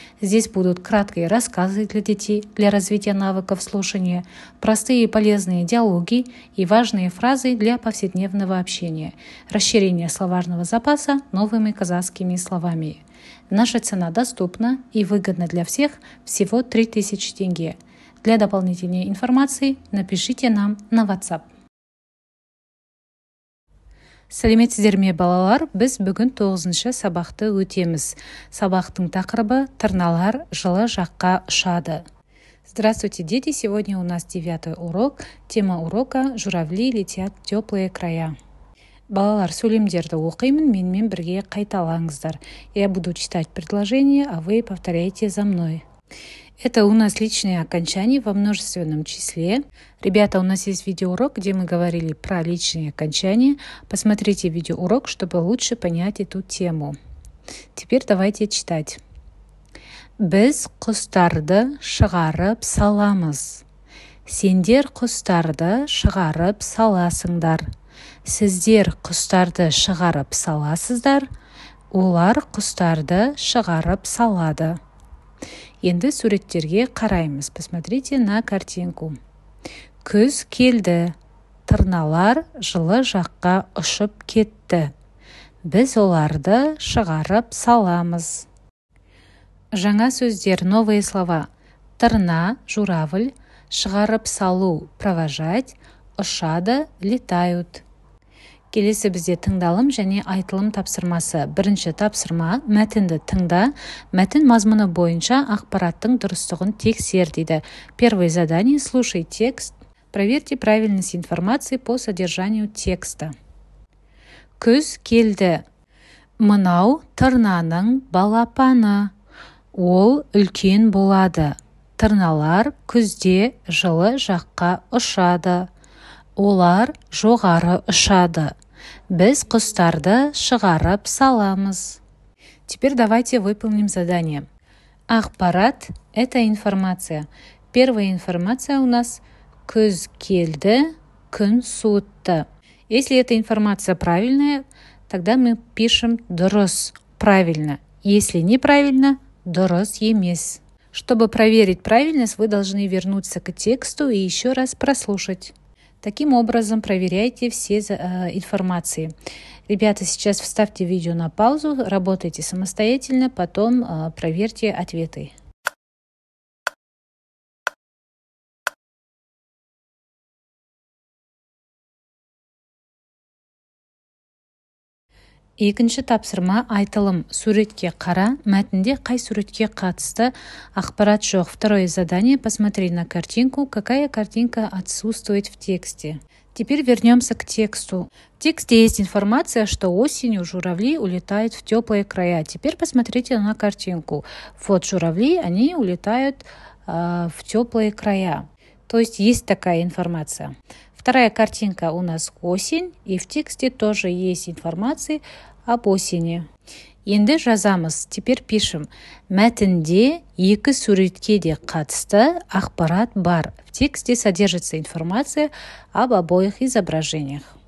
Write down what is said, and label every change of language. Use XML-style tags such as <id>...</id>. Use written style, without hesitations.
<ru>Здесь будут краткие рассказы для детей для развития навыков слушания, простые и полезные диалоги и важные фразы для повседневного общения, расширение словарного запаса новыми казахскими словами. Наша цена доступна и выгодна для всех, всего 3000 тенге. Для дополнительной информации напишите нам на WhatsApp.</ru> <kk>Сәлеметсіздер ме балалар, біз бүгін 9-шы сабақты өтеміз. Сабақтың тақырыбы «Тырналар жылы жаққа ұшады».</kk> <ru>Здравствуйте, дети! Сегодня у нас 9-й урок. Тема урока «Журавли летят в теплые края».</ru> <kk>Балалар, сөйлемдерді оқимын, менімен бірге қайталаңыздар.</kk> <ru>Я буду читать предложение, а вы повторяйте за мной. Это у нас личные окончания во множественном числе. Ребята, у нас есть видеоурок, где мы говорили про личные окончания. Посмотрите видеоурок, чтобы лучше понять эту тему. Теперь давайте читать.</ru> <kk>Біз құстарды шығарып саламыз. Сендер құстарды шығарып саласыңдар. Сіздер құстарды шығарып саласыздар. Олар құстарды шығарып салады. Енді суреттерге қараймыз.</kk> <ru>Посмотрите на картинку.</ru> <kk>Күз келді. Тырналар жылы жаққа ұшып кетті. Біз оларды шығарып саламыз. Жаңа сөздер,</kk> <ru>новые слова.</ru> <kk>Тырна, журавль, шығарып салу, провожать, ұшады, летают. Келесі бізде тыңдалым және айтылым тапсырмасы. Бірінші тапсырма, мәтінді тыңда, мәтін мазмұны бойынша ақпараттың дұрыстығын тексер дейді.</kk> <ru>Первое задание, слушай текст, проверьте правильность информации по содержанию текста.</ru> <kk>Күз келді. Мынау тырнаның балапаны. Ол үлкен болады. Тырналар күзде жылы жаққа ұшады. Олар жоғары ұшады. Біз құстарды шығарып саламыз.</kk> <ru>Теперь давайте выполним задание. Ақпарат – это информация. Первая информация у нас</ru> <kk>күз келді, күн суытты.</kk> <ru>Если эта информация правильная, тогда мы пишем дұрыс, правильно. Если неправильно,</ru> <kk>дұрыс емес.</kk> <ru>Чтобы проверить правильность, вы должны вернуться к тексту и еще раз прослушать. Таким образом, проверяйте все информации. Ребята, сейчас вставьте видео на паузу, работайте самостоятельно, потом проверьте ответы.</ru> <kk>Екінші тапсырма айтылым. Суретке қара, мәтінде қай суретке қатысты ақпарат жоқ.</kk> <ru>Второе задание. Посмотри на картинку, какая картинка отсутствует в тексте. Теперь вернемся к тексту. В тексте есть информация, что осенью журавли улетают в теплые края. Теперь посмотрите на картинку. Вот журавли, они улетают в теплые края. То есть такая информация. Вторая картинка у нас осень, и в тексте тоже есть информация об осени.</ru> <kk>Енді жазамыз.</kk> <ru>Теперь пишем.</ru> <kk>Мәтінде екі суретке де қатысты ақпарат бар.</kk> <ru>В тексте содержится информация об обоих изображениях.</ru>